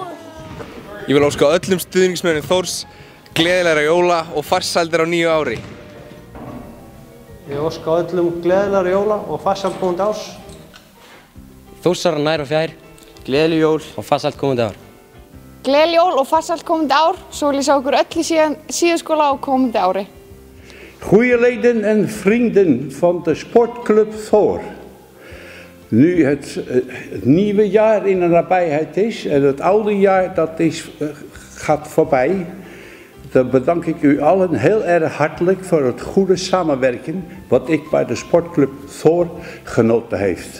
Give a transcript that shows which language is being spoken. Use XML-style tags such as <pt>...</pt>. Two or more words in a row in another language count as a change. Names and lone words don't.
<is>Ég vil óska öllum stuðningsmönnum Þórs gleðilegra jóla og farsældar á nýju ári. Ég óska öllum gleðilegra jóla og farsælt komandi árs. Þórsarar nær og fjær, gleðileg jól og farsælt komandi ár. Gleðileg jól og farsælt komandi ár. Svo vil ég sjá okkur öll í síðaskóla á komandi ári.</is> <nl>Goeie leden en vrienden van de sportclub Thor. Nu het nieuwe jaar in de nabijheid is en het oude jaar gaat voorbij, dan bedank ik u allen heel erg hartelijk voor het goede samenwerken wat ik bij de sportclub Thor genoten heeft.</nl>